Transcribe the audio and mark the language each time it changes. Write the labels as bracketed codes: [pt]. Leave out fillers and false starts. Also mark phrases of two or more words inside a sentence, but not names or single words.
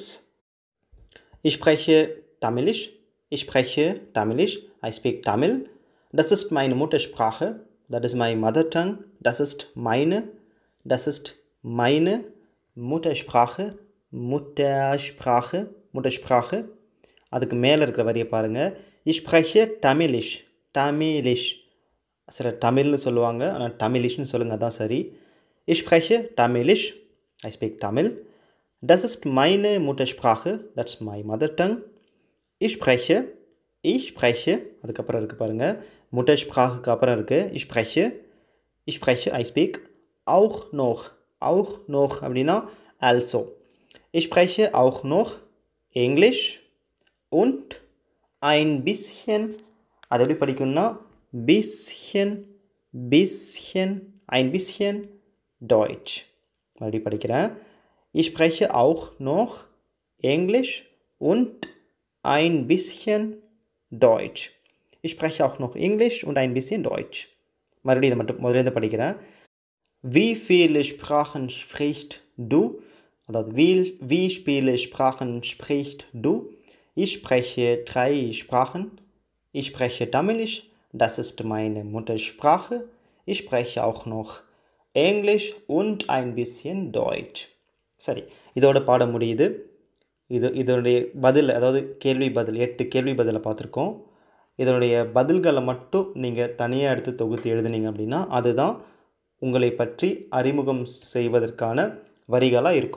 [de] ich spreche Tamilisch, [en] I speak Tamil. [de] das ist meine Muttersprache, [en] that is my mother tongue. [de] das ist meine Muttersprache. [ta] அதுக்கு மேலே இருக்கிற வரியை பாருங்கள். [de] ich spreche Tamilisch. [ta] சில தமிழ்னு சொல்லுவாங்க, ஆனால் தமிழிஷ்னு சொல்லுங்கள், அதான் சரி. [de] ich spreche Tamilisch, [en] I speak Tamil. [de] das ist meine Muttersprache, [en] that's my mother tongue. [de] ich spreche [ta] அதுக்கப்புறம் இருக்குது பாருங்கள், Mutterspracheக்கு அப்புறம் இருக்குது [de] ich spreche [en] I speak [de] auch noch [ta] அப்படின்னா also. [de] ich spreche auch noch Englisch und ein bisschen, [ta] அது எப்படி படிக்கணும்னா [de] bisschen ein bisschen Deutsch. [ta] மறுபடியும் படிக்கிறேன். [de] ich spreche auch noch Englisch und ein bisschen Deutsch. ich spreche auch noch Englisch und ein bisschen Deutsch. [ta] மறுபடியும் இதை மட்டும் முதல்ல படிக்கிறேன். [de] wie viele Sprachen sprichst du? அதாவது wie viele Sprachen sprichst du? ich spreche 3 Sprachen. ich spreche Tamilisch, das ist meine Muttersprache. ich spreche auch noch Englisch und ein bisschen Deutsch. [ta] சரி, இதோட பாடம் முடியுது. இதனுடைய பதில், அதாவது கேள்வி பதில் 8 கேள்வி பதிலை பார்த்துருக்கோம். இதனுடைய பதில்களை மட்டும் நீங்கள் தனியாக எடுத்து தொகுத்து எழுதுனீங்க அப்படின்னா அதுதான் உங்களை பற்றி அறிமுகம் செய்வதற்கான வரிகளாக இருக்கும்.